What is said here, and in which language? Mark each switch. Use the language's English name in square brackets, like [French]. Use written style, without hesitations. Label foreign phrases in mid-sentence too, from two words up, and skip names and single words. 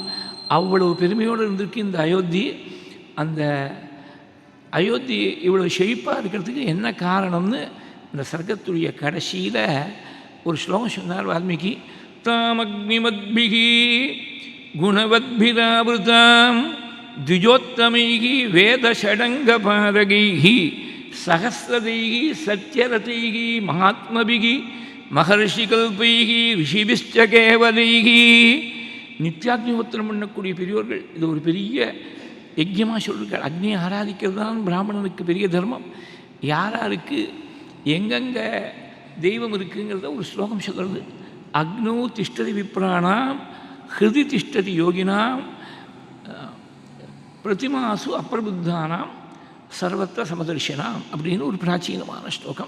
[Tamil] அவ்வளவு பெருமையோடு இருந்திருக்கு இந்த அயோத்தி. அந்த அயோத்தி இவ்வளோ செழிப்பாக இருக்கிறதுக்கு என்ன காரணம்னு இந்த சர்க்கத்துடைய கடைசியில் ஒரு ஸ்லோகம் சொன்னார் வால்மீகி. [Sanskrit] तामग्निमद्भिः गुणवद्भिरावृताम् द्विजोत्तमैः वेदषडङ्गपारगैः सहस्रदैः सत्यरथैः महात्मभिः महर्षिकल्पैः ऋषिभिश्च केवलैः. [Tamil] நித்தியாக்னிஹோத்திரம் பண்ணக்கூடிய பெரியோர்கள் இது ஒரு பெரிய யஜ்யமாக சொல்லியிருக்காள். அக்னியை ஆராதிக்கிறது தான் பிராமணனுக்கு பெரிய தர்மம். யாராருக்கு எங்கெங்கே தெய்வம் இருக்குங்கிறத ஒரு ஸ்லோகம் சொல்கிறது. [Sanskrit] अग्नौ तिष्ठति विप्राणां हृदि तिष्ठति योगिनां प्रतिमासु अप्रबुद्धानां सर्वत्र समदर्शिनां [Tamil] அப்படின்னு ஒரு பிராச்சீனமான ஸ்லோகம்.